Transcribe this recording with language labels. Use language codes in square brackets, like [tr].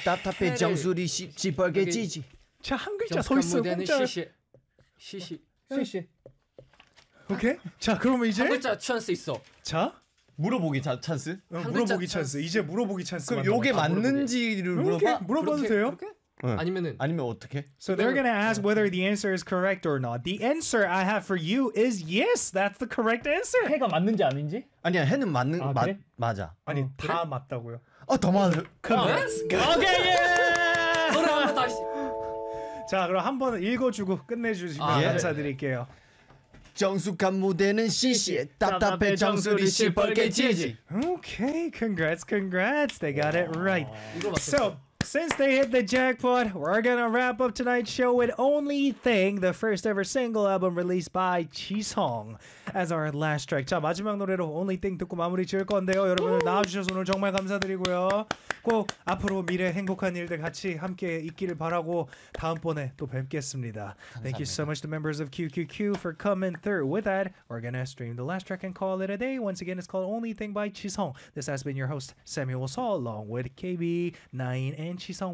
[ko] 답답해 해를... 정수리 시뻘개 지지 자 한 글자 더 있어 혼자 시시 오케이 자 그럼 이제 한 글자 찬스 있어 자 물어보기 자 찬스 응, 물어보기 찬스 이제 물어보기 찬스 그럼 요게 맞는지를 물어봐 물어봐도 돼요 응. 아니면은 아니면 어떻게 [en] So they're gonna ask whether the answer is correct or not. The answer I have for you is yes. That's the correct answer. [ko] 해가 맞는지 아닌지? 아니야. 해는 맞는 아, 그래? 맞아. 아니, 어, 그래? 다 맞다고요. 아, 더 맞아. [en] Let's go. Okay. [ko] 노래 한번 다시. 자, 그럼 한번 읽어 주고 끝내 주시면 아, 감사드릴게요. 네. 정숙한 무대는 시시 답답해 정수리 시뻘개지지. [en] Okay. Congrats. Congrats. They got it right. [ko] 이거 맞았어. [en] Since they hit the jackpot, we're gonna wrap up tonight's show with Only Thing, the first ever single album released by Jisung. as our last track. [ko] 자 마지막 노래로 Only Thing 듣고 마무리 지을 건데요. 여러분들 나와주셔서 오늘 정말 감사드리고요. 꼭 앞으로 미래 행복한 일들 같이 함께 있기를 바라고 다음번에 또 뵙겠습니다. 감사합니다. [en] Thank you so much to members of QQQ for coming through. With that, we're gonna stream the last track and call it a day. Once again, it's called Only Thing by Chisung. This has been your host Samuel Saul along with KB, Nine, and Chisung.